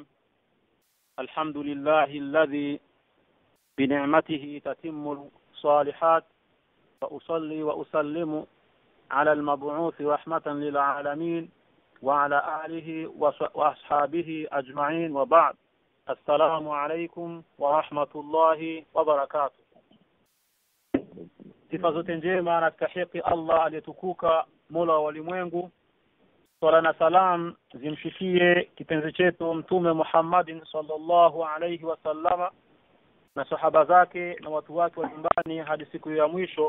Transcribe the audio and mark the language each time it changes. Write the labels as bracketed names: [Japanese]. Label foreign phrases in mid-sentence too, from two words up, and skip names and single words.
[Arabic] الحمد لله الذي بنعمته تتم الصالحات، وأصلي وأسلم على المبعوث رحمة للعالمين وعلى آله وأصحابه أجمعين، وبعد. السلام عليكم ورحمة الله وبركاته. [Swahili] Sifa zote njema anastahili Allah aliyetukuka, Mola wa ulimwengu. Swala na salam zimshikie kipenzi chetu Mtume Muhammadin [Arabic] صلى الله عليه وسلم [Swahili] na sahaba zake na watu wake wa nyumbani hadi siku ya mwisho.